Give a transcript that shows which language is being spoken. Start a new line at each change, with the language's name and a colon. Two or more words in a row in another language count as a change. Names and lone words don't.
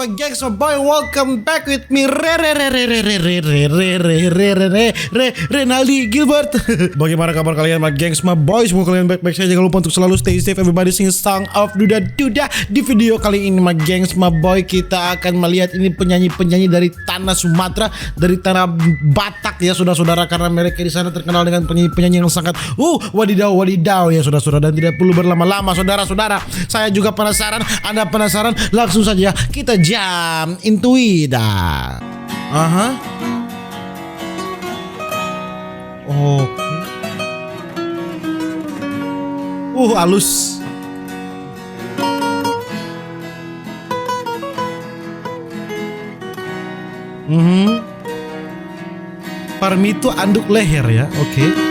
English: gengs, my boy, welcome back with me Renaldi Gilbert.
Indonesian: Bagaimana kabar kalian,
English: my gengs, my boys?
Indonesian: Semoga kalian baik-baik saja. Jangan lupa untuk selalu
English: stay safe. Everybody sing song of Duda Duda.
Indonesian: Di video kali ini,
English: my gengs, my boy,
Indonesian: kita akan melihat ini penyanyi-penyanyi dari tanah Sumatera, dari tanah Batak ya, saudara-saudara, karena mereka di sana terkenal dengan penyanyi-penyanyi yang sangat wadidaw ya, saudara-saudara. Dan tidak perlu berlama-lama, saudara-saudara. Saya juga penasaran, Anda penasaran? Langsung saja kita
English: jam into it.
Indonesian: Aha. Oke. Halus.
Batak Toba: Parmito anduk leher
Indonesian: ya, oke.